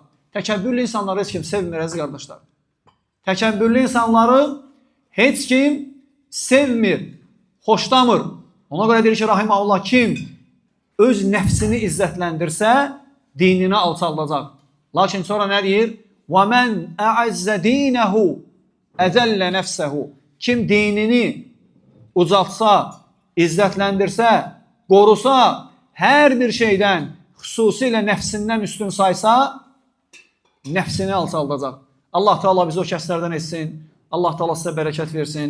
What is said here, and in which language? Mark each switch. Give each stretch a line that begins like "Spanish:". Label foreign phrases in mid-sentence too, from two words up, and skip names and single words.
Azerbaijani: Təkəbbürlü insanları heç kim sevmir, əziz qardaşlar. Təkəbbürlü insanları heç kim sevmir, xoşlamır. Ona görə deyir ki, Rahimahullah, kim öz nəfsini izzətləndirsə, dinini alçaldacaq. Lakin sonra nə deyir?
Arabic: وَمَنْ أَعَزَّ دِينَهُ أَذَلَّ نَفْسَهُ.
Azerbaijani: Kim dinini ucaltsa, izzətləndirsə, qorusa, hər bir şeydən, xüsusilə nəfsindən üstün saysa, nəfsini alçaldacaq. Allah Teala bizi o kəslərdən etsin. Allah Teala sizə bərəkət versin.